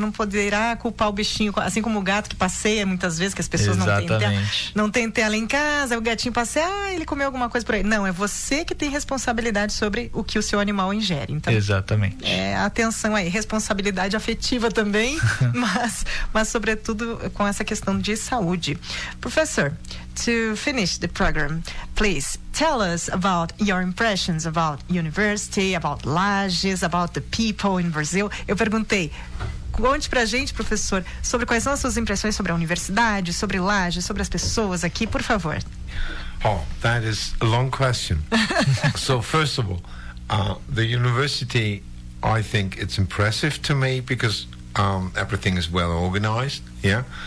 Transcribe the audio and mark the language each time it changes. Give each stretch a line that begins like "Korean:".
Portuguese: Não poderá culpar o bichinho, assim como o gato que passeia muitas vezes, que as pessoas não têm tela em casa, o gatinho passeia, ele comeu alguma coisa por aí. Não, é você que tem responsabilidade sobre o que o seu animal ingere. Então, exatamente. É atenção aí, responsabilidade afetiva também, mas sobretudo com essa questão de saúde.
English: Professor, to finish the program, please tell us about your impressions about university, about Lages, about the people in Brazil.
Portuguese: Eu perguntei, conte pra gente, professor, sobre quais são as suas impressões sobre a universidade, sobre Lages, sobre as pessoas aqui, por favor.
English: Oh, that is a long question. So, first of all, the university, I think it's impressive to me because everything is well organized, yeah?